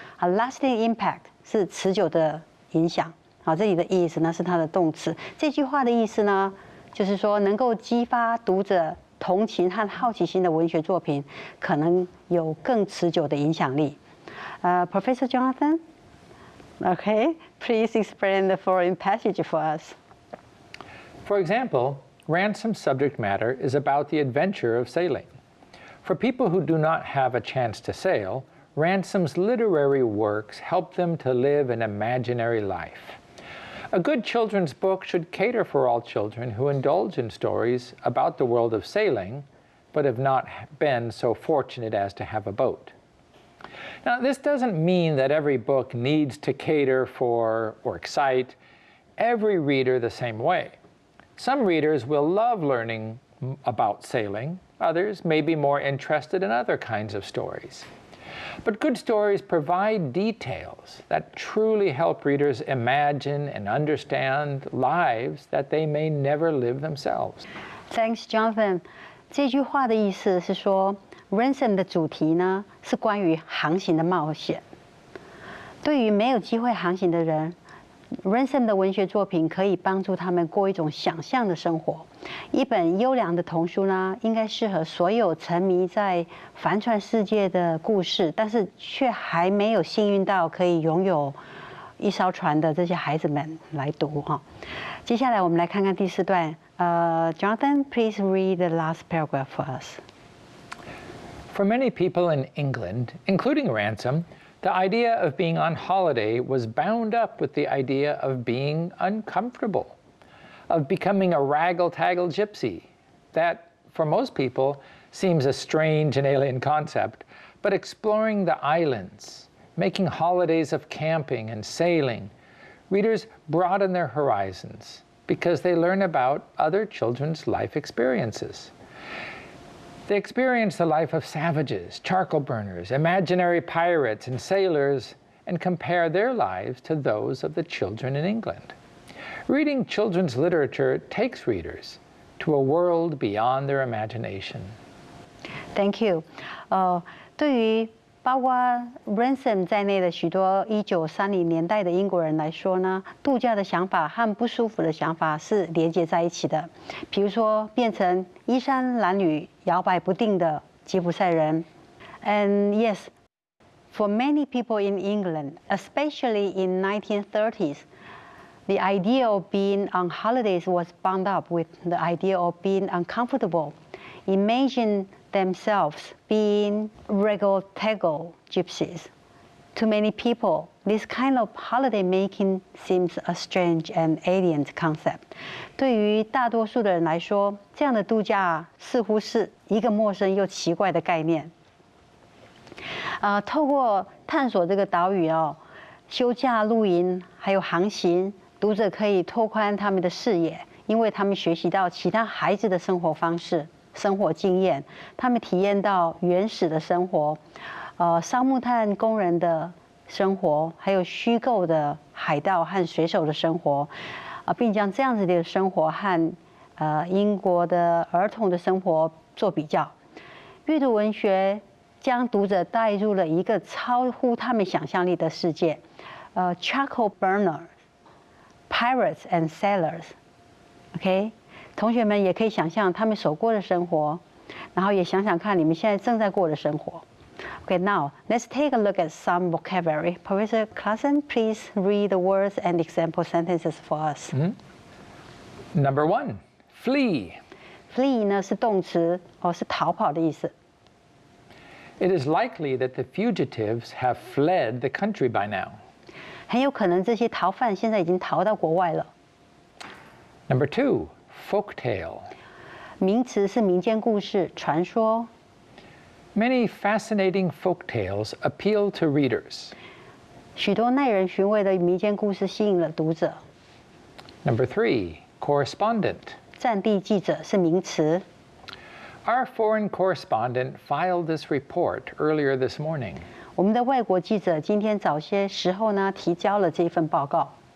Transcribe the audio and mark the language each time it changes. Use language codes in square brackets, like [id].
[zh] Lasting impact 是持久的影响。这里的 is 呢是它的动词。这句话的意思呢，就是说能够激发读者同情和好奇心的文学作品，可能有更持久的影响力。 [en] Professor Jonathan, please explain the following passage for us. For example, Ransom's subject matter is about the adventure of sailing. For people who do not have a chance to sail, Ransom's literary works help them to live an imaginary life. A good children's book should cater for all children who indulge in stories about the world of sailing, but have not been so fortunate as to have a boat. Now, this doesn't mean that every book needs to cater for or excite every reader the same way. Some readers will love learning about sailing. Others may be more interested in other kinds of stories. But good stories provide details that truly help readers imagine and understand lives that they may never live themselves. Thanks, Jonathan. [zh] 这句话的意思是说 Ransom 的主题呢是关于航行的冒险。对于没有机会航行的人 ，Ransom 的文学作品可以帮助他们过一种想象的生活。一本优良的童书呢，应该适合所有沉迷在帆船世界的故事，但是却还没有幸运到可以拥有一艘船的这些孩子们来读哈。接下来我们来看看第4段。 [en] Jonathan, please read the last paragraph for us. For many people in England, including Ransom, the idea of being on holiday was bound up with the idea of being uncomfortable, of becoming a raggle-taggle gypsy. That, for most people, seems a strange and alien concept, but exploring the islands, making holidays of camping and sailing, readers broaden their horizons because they learn about other children's life experiences. They experience the life of savages, charcoal burners, imaginary pirates, and sailors, and compare their lives to those of the children in England. Reading children's literature takes readers to a world beyond their imagination. Thank you. [zh] 对于包括 Ransom 在内的许多1930年代的英国人来说呢，度假的想法和不舒服的想法是连接在一起的。比如说，变成衣衫褴褛、摇摆不定的吉普赛人。 [en] And yes, for many people in England, especially in 1930s, the idea of being on holidays was bound up with the idea of being uncomfortable. Imagine themselves being raggle-taggle gypsies. To many people, this kind of holiday making seems a strange and alien concept. [zh] 对于大多数的人来说，这样的度假似乎是一个陌生又奇怪的概念。透过探索这个岛屿休假、露营还有航行，读者可以拓宽他们的视野，因为他们学习到其他孩子的生活方式。生活经验，他们体验到原始的生活，烧木炭工人的生活，还有虚构的海盗和水手的生活，并将这样子的生活和英国的儿童的生活做比较。阅读文学将读者带入了一个超乎他们想象力的世界， [en] charcoal burners, pirates and sailors， [zh] OK？同学们也可以想象他们所过的生活，然后也想想看你们现在正在过的生活。 [en] Okay, now let's take a look at some vocabulary. Professor Claassen, please read the words and example sentences for us. Number 1, flee. [zh] Flee 呢是动词，是逃跑的意思。 [en] It is likely that the fugitives have fled the country by now. [zh] 很有可能这些逃犯现在已经逃到国外了。 [en] Number 2, folktale. [zh] 名词是民间故事、传说。 [en] Many fascinating folktales appeal to readers. [zh] 许多耐人寻味的民间故事吸引了读者。 [en] Number 3, correspondent. [zh] 战地记者是名词。 [en] Our foreign correspondent filed this report earlier this morning. [zh] 我们的外国记者今天早些时候呢提交了这份报告。